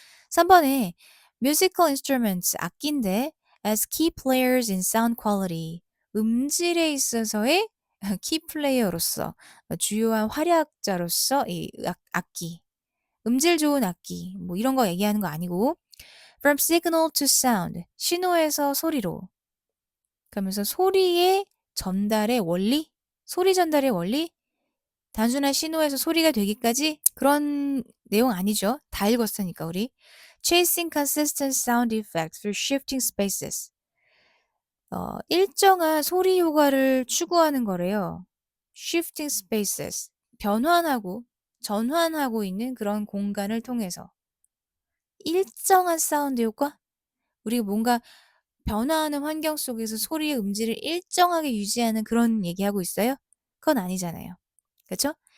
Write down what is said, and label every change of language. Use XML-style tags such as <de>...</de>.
<ko>3번에 musical instruments, 악기인데</ko> <en>as key players in sound quality,</en> <ko>음질에 있어서의 키 플레이어로서 주요한 활약자로서 이 악기, 음질 좋은 악기 뭐 이런 거 얘기하는 거 아니고</ko> <en>from signal to sound,</en> <ko>신호에서 소리로 그러면서 소리의 전달의 원리, 소리 전달의 원리 단순한 신호에서 소리가 되기까지 그런 내용 아니죠. 다 읽었으니까 우리.</ko> <en>Chasing consistent sound effects through shifting spaces.</en> <ko>일정한 소리 효과를 추구하는 거래요.</ko> <en>Shifting spaces.</en> <ko>변환하고 전환하고 있는 그런 공간을 통해서. 일정한 사운드 효과? 우리가 뭔가 변화하는 환경 속에서 소리의 음질을 일정하게 유지하는 그런 얘기하고 있어요? 그건 아니잖아요. 그쵸?</ko>